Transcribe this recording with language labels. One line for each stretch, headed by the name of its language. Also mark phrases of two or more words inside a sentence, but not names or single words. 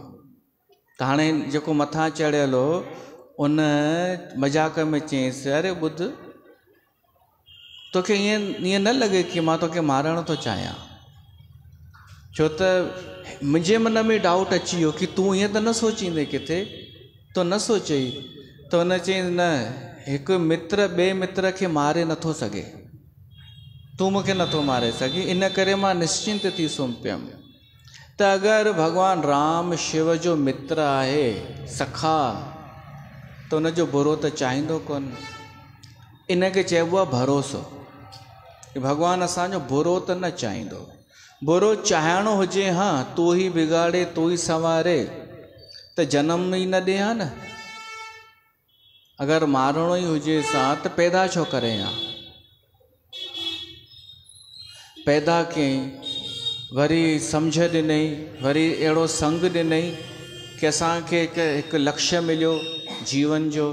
Sindhi: त हाणे जेको मथां चढ़ियल हो उन मज़ाक में चयईंसि, अरे ॿुध, तोखे ईअं न लॻे कि मां तोखे मारणु थो चाहियां, छो त मुंहिंजे मन में डाउट अची वियो कि तूं ईअं त न सोचींदे किथे, तो न सोचई। त हुन चयईं, न, हिकु मित्र ॿिए मित्र खे मारे नथो सघे, तूं मूंखे नथो मारे सघीं, इन करे मां निश्चिंत थी सुम्ही पियमि। त अगरि भॻवानु राम शिव जो मित्र आहे, सखा, त हुनजो बुरो त चाहींदो कोन। इनखे चइबो आहे भरोसो, कि भॻवानु असांजो बुरो त न चाहींदो। बुरो चाहिणो हुजे, हा,
Hindi: तू ही बिगाड़े तू ही संवारे,
Sindhi: त जनम ई न ॾे हा न। अगरि मारणो ई हुजे सां त पैदा छो करे हा, पैदा कयईं, वरी सम्झ ॾिनई, वरी अहिड़ो संग ॾिनई कि असांखे हिकु लक्ष्य मिलियो जीवन जो।